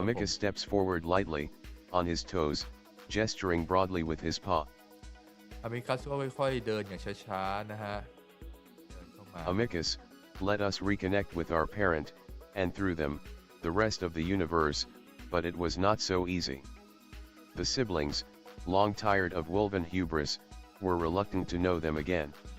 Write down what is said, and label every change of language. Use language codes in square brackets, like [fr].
[en] Amicus steps forward lightly, on his toes, gesturing broadly with his paw. [th] Amicus ก็ค่อยๆเดินอย่างช้าๆนะฮะเดินเข้ามา [en] Amicus, let us reconnect with our parent, and through them, the rest of the universe, but it was not so easy. The siblings, long tired of woven hubris, were reluctant to know them again.